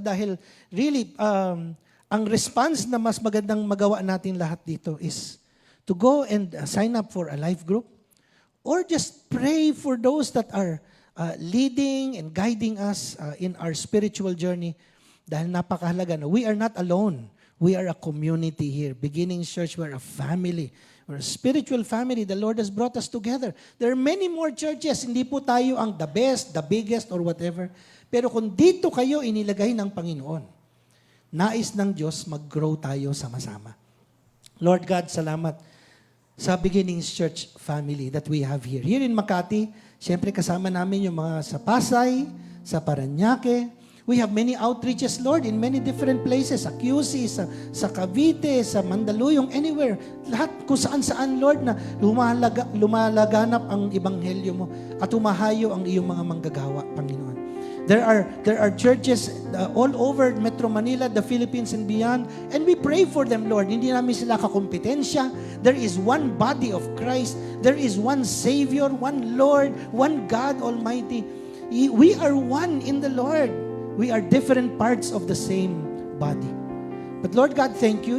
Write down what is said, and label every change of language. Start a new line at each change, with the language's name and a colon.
Filipino: Dahil
English: really,
Filipino: ang response na mas magandang magawa natin lahat dito
English: is to go and sign up for a life group or just pray for those that are leading and guiding us in our spiritual journey.
Filipino: Dahil napakahalaga na
English: we are not alone. We are a community here. Beginning Church, we're a family. We're a spiritual family. The Lord has brought us together. There are many more churches.
Filipino: Hindi po tayo ang
English: the best, the biggest, or whatever.
Filipino: Pero kung dito kayo inilagay ng Panginoon, nais ng Diyos mag-grow tayo sama-sama.
English: Lord God,
Filipino: salamat sa
English: Beginnings Church family that we have here. Here in
Filipino: Makati, siyempre kasama namin yung mga sa Pasay, sa Parañaque.
English: We have many outreaches, Lord, in many different places.
Filipino: Sa QC, sa Cavite, sa Mandaluyong, anywhere. Lahat kung saan-saan, Lord, na lumalaganap ang ebanghelyo mo at humahayo ang iyong mga manggagawa, Panginoon.
English: There are churches all over Metro Manila, the Philippines and beyond, and we pray for them, Lord.
Filipino: Hindi namin sila kakompetensya.
English: There is one body of Christ. There is one Savior, one Lord, one God Almighty. We are one in the Lord. We are different parts of the same body. But Lord God, thank you.